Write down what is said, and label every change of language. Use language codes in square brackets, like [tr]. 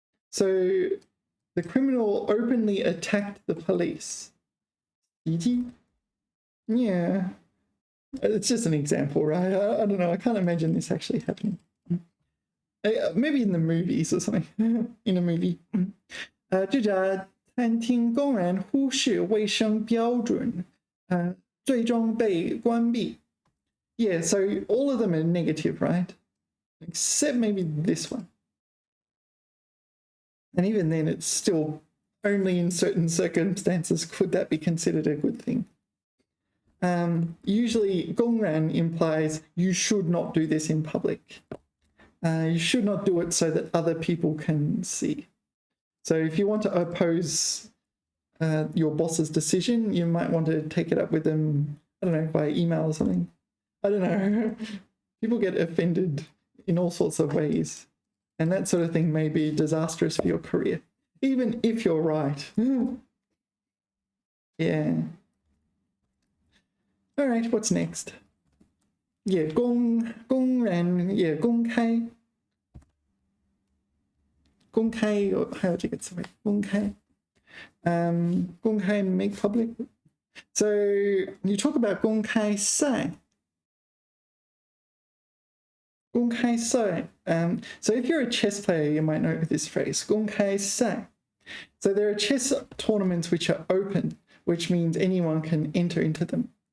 [en] So the criminal openly attacked the police. 袭击 Yeah. It's just an example, right? I don't know. I can't imagine this actually happening. Maybe in the movies or something. In a movie. [zh] 这家餐厅公然忽视卫生标准，最终被关闭。 [en] Yeah, so all of them are negative, right? Except maybe this one. And even then, it's still only in certain circumstances could that be considered a good thing. Usually, 公然 implies you should not do this in public. You should not do it so that other people can see. So if you want to oppose your boss's decision, you might want to take it up with them, I don't know, by email or something. I don't know. People get offended in all sorts of ways. And that sort of thing may be disastrous for your career, even if you're right. Yeah. All right, what's next? [zh] Yeah, 公然 yeah, 公开还有这个词汇公开公开 [en] make public. So you talk about 公开赛 公开赛 so if you're a chess player, you might know this phrase 公开赛. So there are chess tournaments which are open, which means anyone can enter into them.